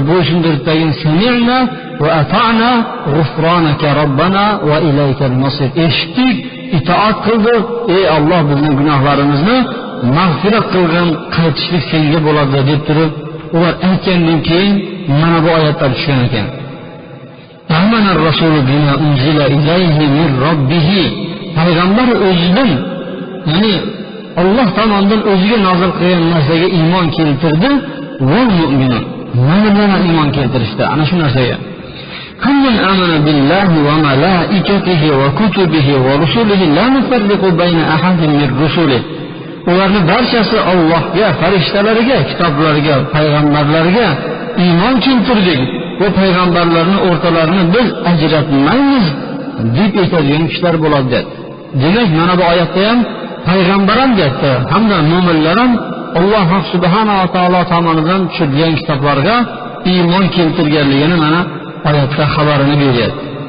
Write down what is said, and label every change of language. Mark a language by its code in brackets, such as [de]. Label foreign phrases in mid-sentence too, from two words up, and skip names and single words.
[ar] Bo'ysundirdagi سمعنا وأطعنا غفرانك ربنا وإليك المصير. [uz] Eshitdik, itoat qildik. Ey Alloh, bizning gunohlarimizni mag'firat qilgin, qaytishlik senga bo'ladi deb turib, ular aytgandan keyin mana bu oyatlar tushgan ekan. [ar] آمن الرسول بما أنزل إليه من ربه. [uz] Payg'ambar o'zidan, ya'ni Alloh tomonidan o'ziga nozil qilgan narsaga iymon keltirdi [ar] والمؤمنون. [uz] Mana bilan iymon keltirishdi. Ana shu narsaga. [ar] كل آمن بالله وملائكته وكتبه ورسله لا نفرق بين أحد من رسله. [uz] Ularning barchasi Allohga, farishtalariga, kitoblariga, payg'ambarlarga iymon keltirdik. Bu payg'ambarlarning o'rtalarini biz ajratmaymiz deb aytadigan kishilar bo'ladi dedi. Demak, mana bu oyatda ham payg'ambar ham deyapti, hamda mo'minlar ham Alloh [ar] سبحانه وتعالى [uz] tomonidan tushirilgan kitoblarga iymon keltirganligini mana oyatda xabarini beryapti.